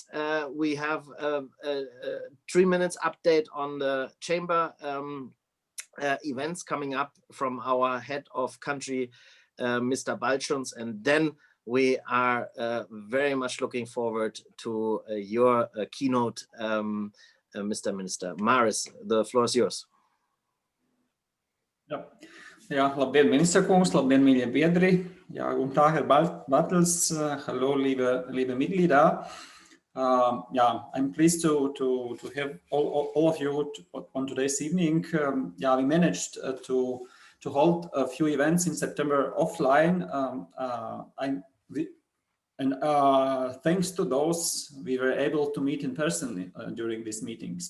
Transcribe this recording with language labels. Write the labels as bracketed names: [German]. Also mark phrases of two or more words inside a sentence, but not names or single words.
[English] We have a 3 minutes update on the chamber events coming up from our head of country, Mr. Balčons, and then we are very much looking forward to your keynote, Mr. Minister. Maris, the floor is yours. [Latvian] Jā, labdien, ministra kungs, labdien, mīļie biedri. [German] Ja, guten Tag, Herr Bartels. Hello, liebe Mitglieder. [English] I'm pleased to have all of you on today's evening. We managed to hold a few events in September offline, and thanks to those, we were able to meet in person during these meetings.